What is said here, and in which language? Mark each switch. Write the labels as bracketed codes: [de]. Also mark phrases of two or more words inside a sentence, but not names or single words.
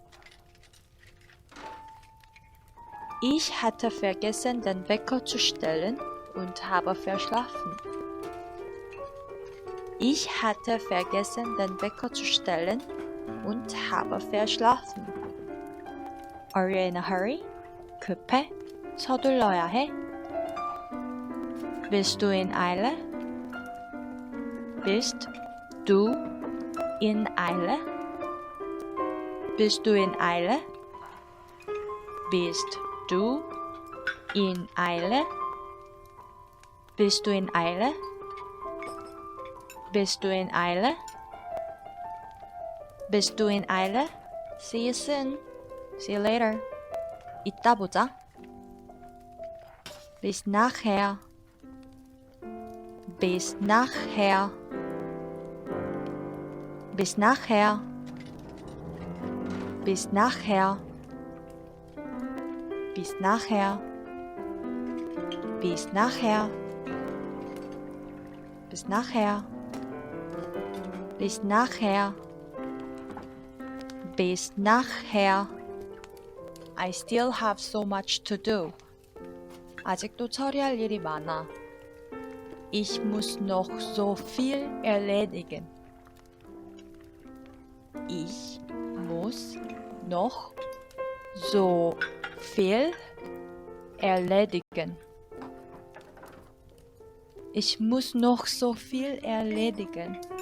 [de] Ich hatte vergessen, den Wecker zu stellen und habe verschlafen. Ich hatte vergessen, den Wecker zu stellen und habe verschlafen. [en] Are you in a hurry? [ko] 급해? 서둘러야 해? [de] Bist du in Eile? Bist du in Eile? Bist du in Eile? Bist du in Eile? Bist du in Eile? Bist du in Eile? Bist du in Eile? [en] See you soon. See you later. [ko] 이따 보자. [de] Bis nachher. Bis nachher. Bis nachher. Bis nachher. Bis nachher. Bis nachher. Bis nachher. Bis nachher. Bis nachher. [en] I still have so much to do. [ko] 아직도 처리할 일이 많아. [de] Ich muss noch so viel erledigen. Ich muss noch so viel erledigen. Ich muss noch so viel erledigen.